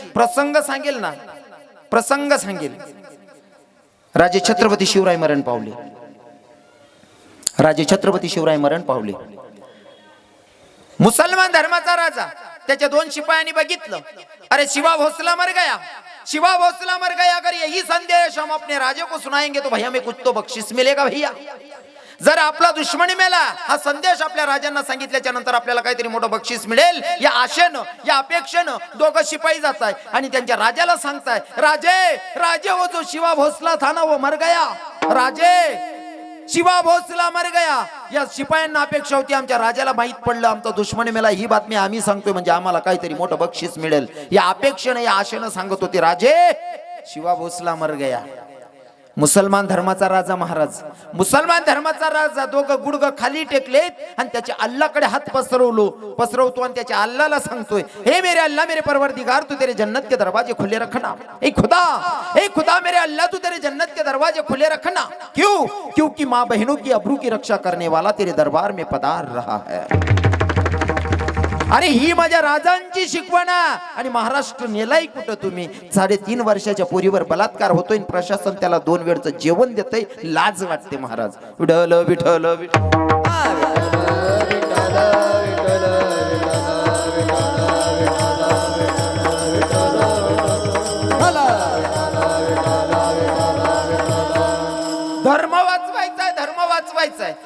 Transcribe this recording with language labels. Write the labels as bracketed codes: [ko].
[mr] प्रसंग सांगेल ना, प्रसंग सांगेल. राजे छत्रपती शिवराय मरण पावले. राजे छत्रपती शिवराय मरण पावले. मुसलमान धर्माचा राजा त्याच्या 2 शिपायांनी बघितलं, [hi] अरे शिवा भोसला मर गया, [mr] शिवा भोसला मर गया. [hi] अगर यही संदेश हम अपने राजे को सुनाएंगे तो भैया में कुछ तो बख्शिश मिलेगा भैया. [mr] जर आपला दुश्मन मेला हा संदेश आपल्या राजांना सांगितल्याच्या नंतर आपल्याला काहीतरी मोठं बक्षीस मिळेल या आशेनं या अपेक्षेनं दोघं शिपाई जात आहे आणि त्यांच्या राजाला सांगताय, राजे राजे [hi] वो जो शिवा भोसला था ना वो मर गया. राजे शिवा भोसला मर गया. [mr] या शिपायांना अपेक्षा होती आमच्या राजाला माहित पडलं आमचा दुश्मन मेला, ही बातमी आम्ही सांगतोय म्हणजे आम्हाला काहीतरी मोठं बक्षीस मिळेल या अपेक्षेनं या आशेनं सांगत होते. [hi] राजे शिवा भोसला मर गया. [mr] मुसलमान धर्माचा राजा महाराज, मुसलमान धर्माचा राजा दोघं गुडघं खाली टेकलेत आणि त्याच्या अल्लाकडे हात पसरवतो आणि त्याच्या अल्लाला सांगतोय, [hi] हे मेरे अल्लाह मेरे परवरदिगार तू तेरे जन्नत के दरवाजे खुले रखना. ए खुदा मेरे अल्लाह तू तेरे जन्नत के दरवाजे खुले रखना. क्यों? क्योंकि माँ बहनों की अब्रू की रक्षा करने वाला तेरे दरबार में पधार रहा है. [mr] अरे ही माझ्या राजांची शिकवण. आणि महाराष्ट्र नेलाय कुठं तुम्ही. 3.5 वर्षाच्या पोरीवर बलात्कार होतोय, प्रशासन त्याला 2 वेळचं जेवण देतय. लाज वाटते महाराज. विठ्ठल विठ्ठल धर्म वाचवायचा, धर्म वाचवायचा.